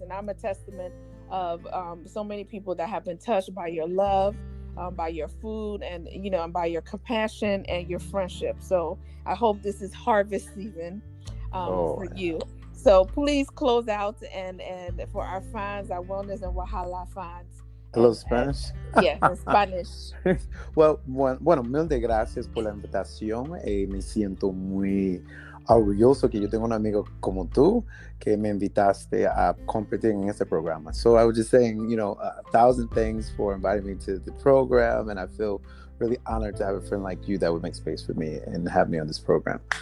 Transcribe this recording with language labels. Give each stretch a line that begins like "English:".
English: And I'm a testament of so many people that have been touched by your love, by your food, and, and by your compassion and your friendship. So I hope this is harvest season Oh, for you. So please close out and for our fans, our wellness and Wahala fans. hello, And Spanish. yes, in Spanish.
Spanish: Well, bueno, mil de gracias por la invitación. Me siento muy orgulloso que yo tengo un amigo como tú que me invitaste a competir en este programa.
English: So I was just saying, 1,000 thanks for inviting me to the program, and I feel really honored to have a friend like you that would make space for me and have me on this program.